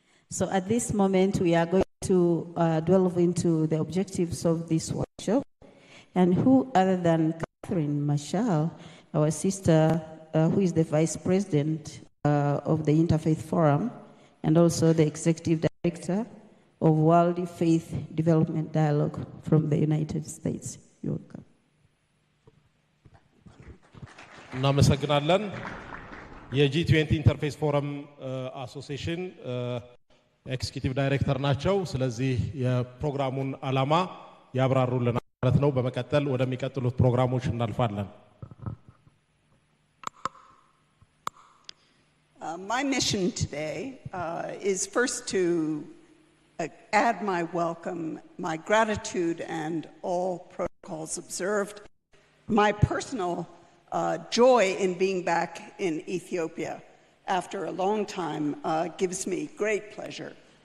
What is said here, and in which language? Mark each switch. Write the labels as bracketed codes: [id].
[en] So at this moment we are going to delve into the objectives of this workshop, and who other than Catherine Marshall, our sister, who is the Vice President of the Interfaith Forum and also the Executive Director of World Faith Development Dialogue from the United States. You're welcome. [am] እናመሰግናለን። የጂ20 ኢንተርፌስ ፎረም አሶሲዬሽን ኤክስኪዩቲቭ ዳይሬክተር ናቸው። ስለዚህ የፕሮግራሙን ዓላማ ያብራሩልናል ማለት ነው። በመቀጠል ወደሚቀጥሉት ፕሮግራሞች እናልፋለን። [en] My mission today is first to add my welcome, my gratitude, and all protocols observed. My personal joy in being back in Ethiopia after a long time gives me great pleasure.